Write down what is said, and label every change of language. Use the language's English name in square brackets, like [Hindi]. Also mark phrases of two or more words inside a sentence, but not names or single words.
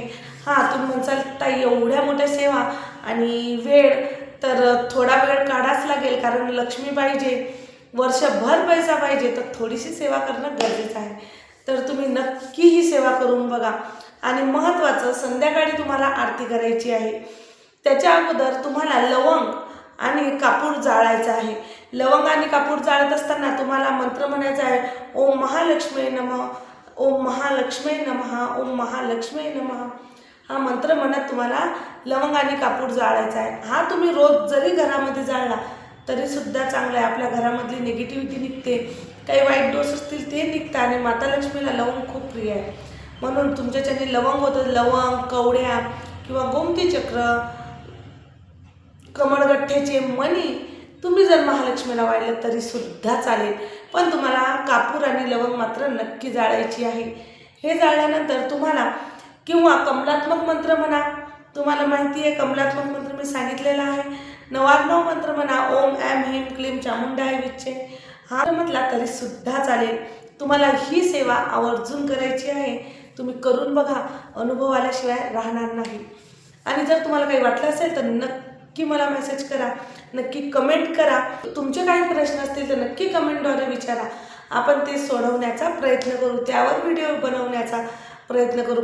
[Marathi] तुम्ही म्हणसाल ताई एवढ्या मोठ्या सेवा आणि वेळ, तर थोडा वेळ काढाच लागेल, कारण लक्ष्मी पाहिजे, वर्षभर पैसा पाहिजे, तर थोडीशी सेवा करणं गरजेचं आहे. तर तुम्ही नक्की ही सेवा करून बघा. आणि महत्त्वाचं, संध्याकाळी तुम्हाला आरती करायची आहे. त्याच्या अगोदर तुम्हाला लवंग आणि कापूर जाळायचा आहे. लवंग आणि कापूर जाळत असताना तुम्हाला मंत्र म्हणायचा आहे. [Sanskrit] ओम महालक्ष्मी नमः ओम महालक्ष्मी नमः, ओम महालक्ष्मी नमः [Marathi] हा मंत्र म्हणत तुम्हाला लवंग आणि कापूर जाळायचा आहे. हा तुम्ही रोज जरी घरामध्ये जाळला तरीसुद्धा चांगला आहे. आपल्या घरामधली निगेटिव्हिटी निघते, काही वाईट दोष असतील ते निघतात आणि माता लक्ष्मीला लवंग खूप प्रिय आहे. म्हणून तुमच्याच्याने लवंग होतं, लवंग, कवड्या किंवा गोमती चक्र, कमळगठ्ठ्याचे मणी तुम्ही जर महालक्ष्मीला वाहिलं तरीसुद्धा चालेल. पण तुम्हाला कापूर आणि लवंग मात्र नक्की जाळायची आहे. हे जाळल्यानंतर तुम्हाला किंवा कमलात्मक मंत्र म्हणा, तुम्हाला माहिती आहे कमलात्मक मंत्र मी सांगितलेला आहे. 99 मंत्र म्हणा, [Sanskrit] ओम ऐं ह्रीं क्लीं चामुंडाय विच्चे [Marathi] हा म्हटला तरीसुद्धा चालेल. तुम्हाला ही सेवा आवर्जून करायची आहे. तुम्ही करून बघा, अनुभव आल्याशिवाय राहणार नाही. आणि जर तुम्हाला काही वाटलं असेल तर नक्की मला मेसेज करा, नक्की कमेंट करा. तुमचे काही प्रश्न असतील तर नक्की कमेंटद्वारे विचारा. आपण ते सोडवण्याचा प्रयत्न करू, त्यावर व्हिडिओ बनवण्याचा प्रयत्न करू.